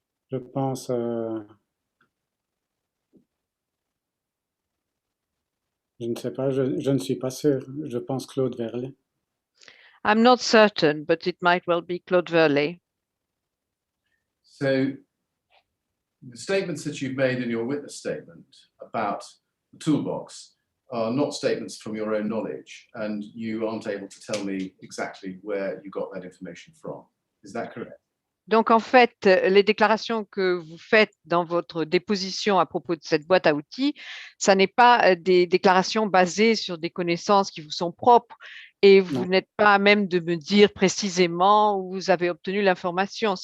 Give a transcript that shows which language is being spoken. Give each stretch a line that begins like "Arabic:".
French: Je pense je ne sais pas, je ne suis pas sûr. Je pense Claude Verlet.
English: I'm not certain, but it might well be Claude Verlet. So the statements that you've made in your witness statement about the Toolbox are not statements from your own knowledge, and you aren't able to tell me exactly where you got that information from. Is that correct?
French: Donc, en fait, les déclarations que vous faites dans votre déposition à propos de cette boîte à outils, ça n'est pas des déclarations basées sur des connaissances qui vous sont propres et vous n'êtes pas à même de me dire précisément où vous avez obtenu l'information.